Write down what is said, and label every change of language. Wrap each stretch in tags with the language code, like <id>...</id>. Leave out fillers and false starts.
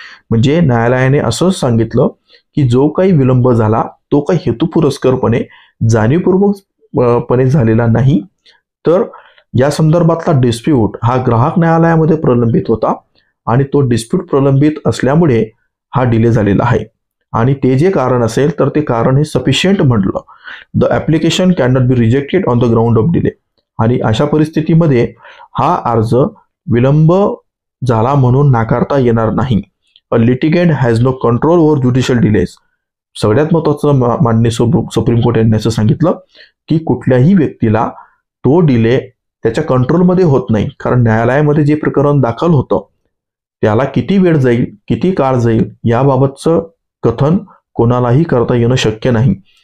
<mr>म्हणजे न्यायालयाने असं सांगितलं की जो काही विलंब झाला तो काही हेतुपुरस्सरपणे जाणीवपूर्वकपणे झालेला नाही, तर या संदर्भातला डिस्प्यूट हा ग्राहक न्यायालयामध्ये प्रलंबित होता आणि तो डिस्प्यूट प्रलंबित असल्यामुळे हा डिले झालेला आहे। आणि ते जे कारण असेल तर ते कारण हे सफिशियंट म्हटलं</mr> <en>The application can not be rejected on the ground of delay.</en> <mr>आणि अशा परिस्थितीमध्ये हा अर्ज विलंब झाला म्हणून नाकारता येणार नाही.</mr> <en>A litigant has no control over judicial delays.</en> <mr>सगळ्यात महत्त्वाचं माननीय सुप्रीम कोर्ट यांनी असं सांगितलं की कुठल्याही व्यक्तीला तो डिले त्याच्या कंट्रोलमध्ये होत नाही, कारण न्यायालयामध्ये जे प्रकरण दाखल होतं त्याला किती वेळ जाईल, किती काळ जाईल याबाबतचं कथन कोणालाही करता येणं शक्य नाही.</mr>